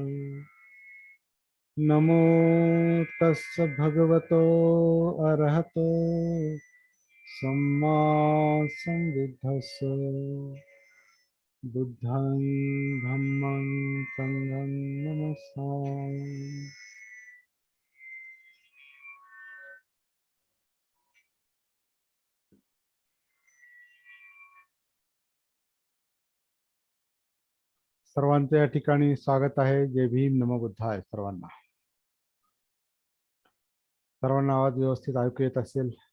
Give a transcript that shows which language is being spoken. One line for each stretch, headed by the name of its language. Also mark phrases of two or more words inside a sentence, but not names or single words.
Pali: नमो तस्य भगवतो अरहतो सम्मा सम्बुद्धस्य। बुद्धं धम्मं संघं नमस्सामि।
Marathi: सर्वांचे या ठिकाणी स्वागत आहे. जय भीम,
Pali: नमो बुद्धाय.
Marathi: सर्वांना आवाज व्यवस्थित ऐकू येत असेल?